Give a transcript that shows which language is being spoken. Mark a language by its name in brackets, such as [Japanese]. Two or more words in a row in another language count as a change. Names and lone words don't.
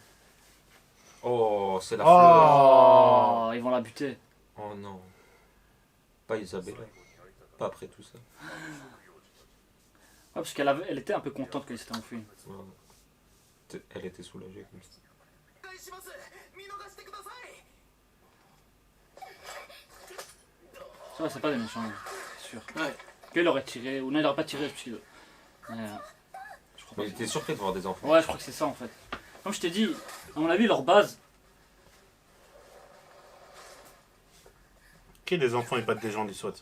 [French] Oh, c'est la Oh. fleur. Oh, ils vont la buter. Oh non. Pas Isabella. Pas après tout ça. Ouais, parce elle était un peu contente qu'elle s'était enfuie. Ouais. Elle était soulagée comme ça. [Japanese] お願いします見逃してください [French] Ça va, c'est pas des méchants, c'est sûr. Ouais. Qu'il aurait tiré, ou non, il aurait pas tiré, parce qu'il... Mais, je crois pas. Mais il était surpris de voir des enfants. Ouais, je crois que c'est ça en fait. Comme je t'ai dit, à mon avis, leur base. Qui les enfants ils battent des gens du SWAT?